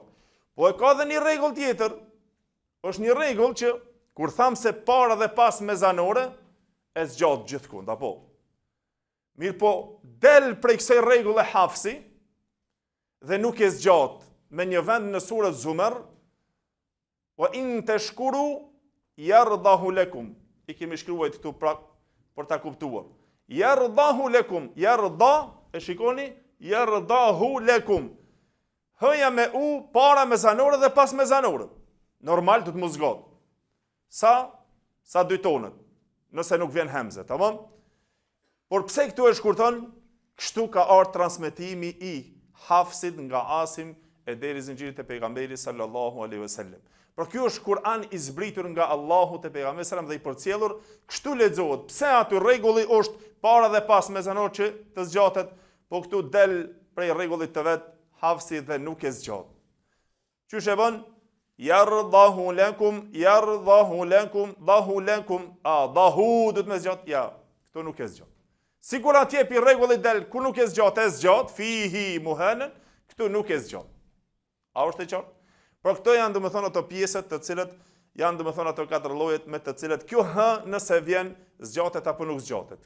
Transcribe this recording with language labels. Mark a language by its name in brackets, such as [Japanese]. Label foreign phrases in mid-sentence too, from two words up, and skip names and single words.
[Albanian] Po e ka dhe një rregull tjetër, është një rregull që kur tham se para dhe pas me zanore, e zgjat gjithkund, apo. Mirë po, del prej kësaj rregulle Hafsi dhe nuk e zgjat me një vend në surën Zumar, [Arabic] وإن تشكروا يرضه لكم. [Albanian] I kemi shkruar këtu për ta kuptuar. [Arabic] يرضه لكم يرض, [Albanian] e shikoni, [Arabic] يرضه لكم. [Albanian] Hëja me u, para me zanore dhe pas me zanore. Normal do të mos zgjat. Sa 2 tonët, nëse nuk vjen hemze, tamam? Por pse këtu e shkurton? Kështu ka ardhur transmetimi i Hafsit nga Asim e deri zinxhirit e pejgamberit [Arabic] صلى الله عليه وسلم. [Albanian] Por ky është Kur'an i zbritur nga Allahu te pejgamberi sallam dhe i përcjellur, kështu lexohet. Pse aty rregulli është para dhe pas me zanor që të zgjatet, po këtu del prej rregullit të vet Hafsi dhe nuk e zgjat. Qysh e bën? [Arabic] يرضه لكم ضه لكم ضه [Albanian] do të më zgjat, ja, këtu nuk e zgjat. Sigur atje pi rregullit del ku nuk e zgjat, [Arabic] فيه مهانا, [Albanian] këtu nuk e zgjat. A është e qartë? Por këto janë domethënë ato pjesët të cilët janë domethënë ato 4 llojet me të cilët kjo h nëse vjen zgjatet apo nuk zgjatet.